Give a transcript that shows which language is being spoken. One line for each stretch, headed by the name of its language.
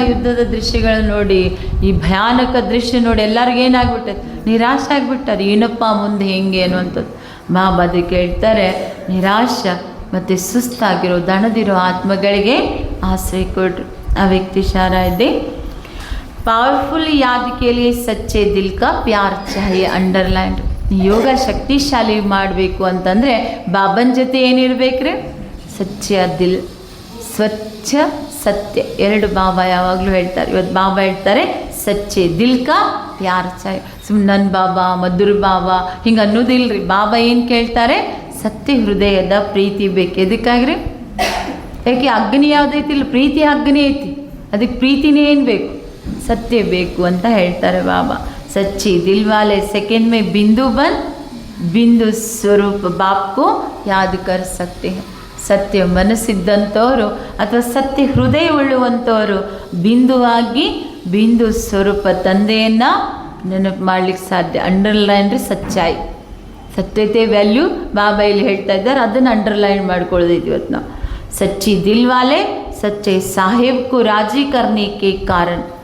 Kannada: ಯುದ್ಧದ ದೃಶ್ಯಗಳು ನೋಡಿ, ಈ ಭಯಾನಕ ದೃಶ್ಯ ನೋಡಿ ಎಲ್ಲರಿಗೂ ಏನಾಗ್ಬಿಟ್ಟೈತೆ, ನಿರಾಶೆ ಆಗ್ಬಿಟ್ಟಾರೆ. ಏನಪ್ಪ ಮುಂದೆ ಹೆಂಗೆ ಅನ್ನುವಂಥದ್ದು. ಬಾಬಾ ಅದಕ್ಕೆ ಹೇಳ್ತಾರೆ, ನಿರಾಶ ಮತ್ತು ಸುಸ್ತಾಗಿರೋ ದಣದಿರೋ ಆತ್ಮಗಳಿಗೆ ಆಶ್ರಯ ಕೊಡ್ರಿ. ಆ ವ್ಯಕ್ತಿ ಶಾರ ಇದೆ.
Hindi: पावरफुल याद के लिए सच्चे दिल का प्यार चाहिए. अंडरलाइन
Kannada: ಯೋಗ ಶಕ್ತಿಶಾಲಿ ಮಾಡಬೇಕು ಅಂತಂದರೆ ಬಾಬನ ಜೊತೆ ಏನಿರಬೇಕ್ರಿ? ಸಚ್ಚ ದಿಲ್, ಸ್ವಚ್ಛ ಸತ್ಯ. ಎರಡು ಬಾಬಾ ಯಾವಾಗಲೂ ಹೇಳ್ತಾರೆ. ಇವತ್ತು ಬಾಬಾ ಹೇಳ್ತಾರೆ
Hindi: ಸಚ್ಚೆ ದಿಲ್ ಕಾ ಪ್ಯಾರ್ ಚಾಯ್.
Kannada: ಸುಮ್ಮನೆ ನನ್ನ ಬಾಬಾ ಮಧುರ ಬಾಬಾ ಹಿಂಗೆ ಅನ್ನೋದಿಲ್ರಿ. ಬಾಬಾ ಏನು ಕೇಳ್ತಾರೆ? ಸತ್ಯ ಹೃದಯದ ಪ್ರೀತಿ ಬೇಕು. ಎದಕ್ಕಾಗ್ರಿ? ಯಾಕೆ ಅಗ್ನಿ ಯಾವುದೈತಿಲ್ಲ, ಪ್ರೀತಿ ಅಗ್ನಿ ಐತಿ. ಅದಕ್ಕೆ ಪ್ರೀತಿನೇ ಏನು ಬೇಕು? ಸತ್ಯ ಬೇಕು ಅಂತ ಹೇಳ್ತಾರೆ ಬಾಬಾ.
Hindi: सच्ची दिल वाले सेकंड में बिंदु बन बिंदु स्वरूप बाप को याद कर सकते हैं.
Kannada: ಸತ್ಯ ಮನಸ್ಸಿದ್ದಂಥವರು ಅಥವಾ ಸತ್ಯ ಹೃದಯ ಉಳ್ಳುವಂಥವರು ಬಿಂದುವಾಗಿ ಬಿಂದು ಸ್ವರೂಪ ತಂದೆಯನ್ನು ನೆನಪು ಮಾಡ್ಲಿಕ್ಕೆ ಸಾಧ್ಯ. ಅಂಡರ್ಲೈನ್ ರೀ ಸಚ್ಚಾಯಿ, ಸತ್ಯತೆ ವ್ಯಾಲ್ಯೂ ಬಾಬಾ ಇಲ್ಲಿ ಹೇಳ್ತಾ ಇದ್ದಾರೆ. ಅದನ್ನು ಅಂಡರ್ಲೈನ್ ಮಾಡ್ಕೊಳ್ಳೋದೈತಿ ಇವತ್ತು ನಾವು.
Hindi: ಸಚ್ಚಿ ದಿಲ್ ವಾಲೆ ಸಚ್ಚೆ ಸಾಹೇಬ್ಕು ರಾಜಿ ಕರ್ನಿಕೆ ಕಾರಣ.